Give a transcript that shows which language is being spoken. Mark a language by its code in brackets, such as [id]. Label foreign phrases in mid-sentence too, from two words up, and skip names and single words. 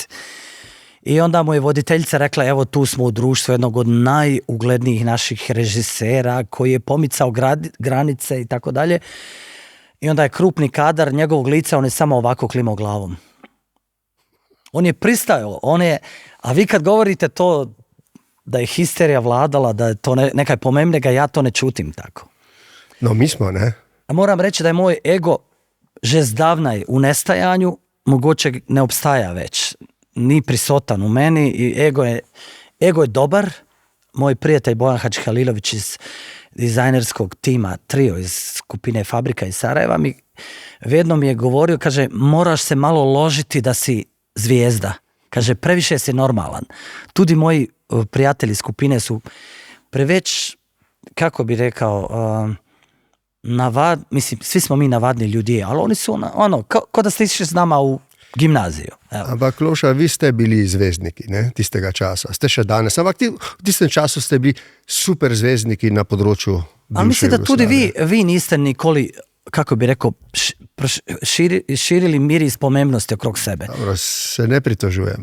[hr] I onda mu je voditeljica rekla, evo tu smo u društvu jednog od najuglednijih naših režisera koji je pomicao granice i tako dalje. I onda je krupni kadar njegovog lica, on je samo ovako klimao glavom. On je pristajao, a vi kad govorite to [sl] da je histerija vladala, da je to nekaj pomembnega, ja to ne čutim tako. [hr] No, mi smo, ne? A moram reći da je moj ego [sl] že zdavnaj [hr] u nestajanju, mogoče ne obstaja već, ni prisotan u meni i ego je dobar. Moj prijatelj Bojan Hadžihalilović iz dizajnerskog tima Trio iz skupine Fabrika iz Sarajeva vedno mi je govorio, kaže, moraš se malo ložiti da si zvijezda. Kaže, previše si normalan. Tudi moji prijatelji skupine su preveć, kako bi rekao, mislim, svi smo mi navadni ljudi, ali oni su kao da ste išli s nama u gimnaziju. Evo. [sl] Ampak Loša, vi ste bili zvezdniki, ne, tistega časa, ste še danes, ampak v tistem času ste bili super zvezdniki na področju bivše Jugoslavije. Ali mislim da tudi vi niste nikoli, kako bi rekao, širili miris pomembnosti okrog sebe. Dobro, se ne pritožujem.